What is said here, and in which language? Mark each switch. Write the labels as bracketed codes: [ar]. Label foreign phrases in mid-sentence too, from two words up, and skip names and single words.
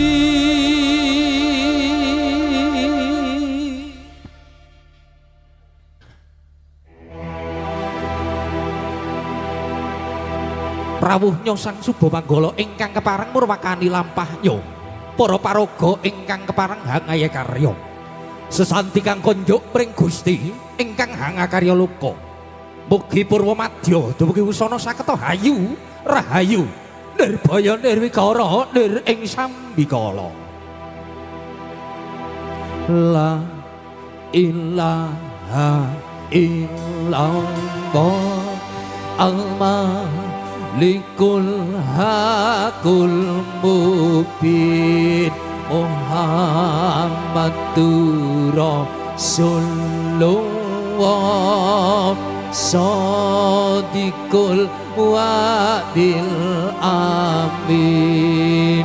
[jv] Rawuhnya sang Suba Manggala ingkang kepareng murwakani lampahnya para paraga ingkang kepareng hangaya karya sesanti kang konjuk pring Gusti ingkang hanga karya luka. Mugi purwa madya dumugi wusana saketa hayu rahayu nirbaya nirwikara nir ing sambikala. [ar] لا إله إلا الله الملك الحق المبين محمد رسول الله صادق الوعد الأمين.